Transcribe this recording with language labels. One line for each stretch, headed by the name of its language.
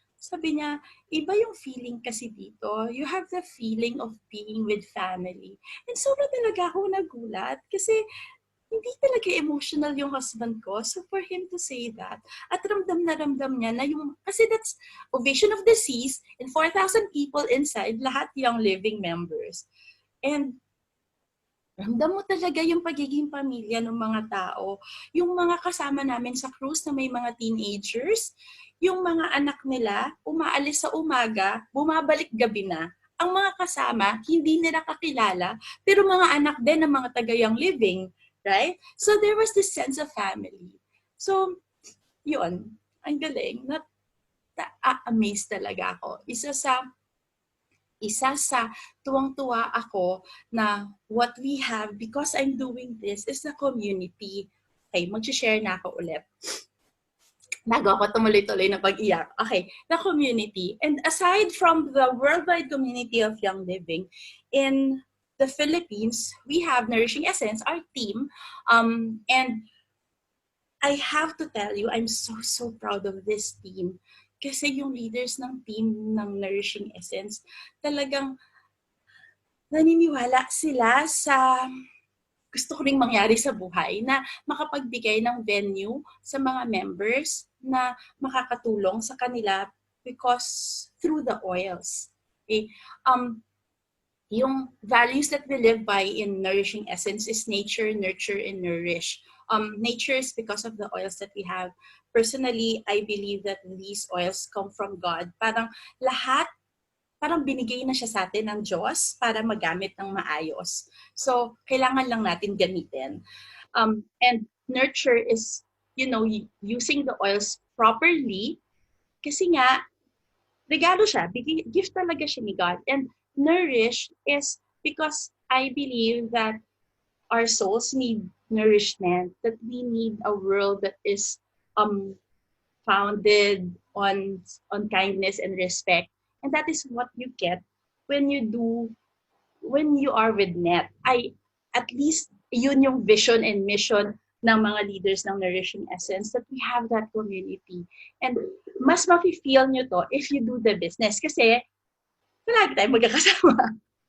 Filipino: Sabi niya, iba yung feeling kasi dito.
English: You have the feeling of being with family.
Filipino: And sobrang talaga ako nagulat kasi hindi talaga emotional yung husband ko.
English: So for him to say that,
Filipino: at ramdam niya na yung, kasi
English: that's Ovation of the Seas and 4,000 people inside, lahat Young Living members.
Filipino: And ramdam mo talaga yung pagiging pamilya ng mga tao. Yung mga kasama namin sa cruise na may mga teenagers, yung mga anak nila, umaalis sa umaga, bumabalik gabi na. Ang mga kasama, hindi nila kakilala, pero mga anak din ng mga taga-Young Living.
English: Right? So there was this sense of family. So,
Filipino: yun. Ang galing. Amazed talaga ako. Isa sa tuwang-tuwa ako na
English: what we have because I'm doing this is the community.
Filipino: Okay, mag-share na ako ulit. Bago ako tumuloy-tuloy na pag-iyak.
English: Okay, the community. And aside from the worldwide community of Young Living, in the Philippines, we have Nourishing Essence, our team. And I have to tell you, I'm so proud of this team.
Filipino: Kasi yung leaders ng team ng Nourishing Essence, talagang naniniwala sila sa gusto ko ring mangyari sa buhay na makapagbigay ng venue sa mga members na makakatulong sa kanila
English: because through the oils. Okay? Yung values that we live by in Nourishing Essence is nature, nurture, and nourish. Nature is because of the oils that we have. Personally, I believe that these oils come from God.
Filipino: Parang binigay na siya sa atin ng Diyos para magamit ng maayos. So, kailangan lang natin gamitin.
English: And nurture is, using the oils properly
Filipino: kasi nga, regalo siya. Gift talaga siya ni God.
English: And nourish is because I believe that our souls need nourishment, that we need a world that is founded on kindness and respect. And that is what you get when you are with NET. At least yun yung vision and mission ng mga leaders ng Nourishing Essence, that we have that community. And
Filipino: mas mafe-feel nyo to
English: if you do the business.
Filipino: Kasi palagi tayo magkakasama.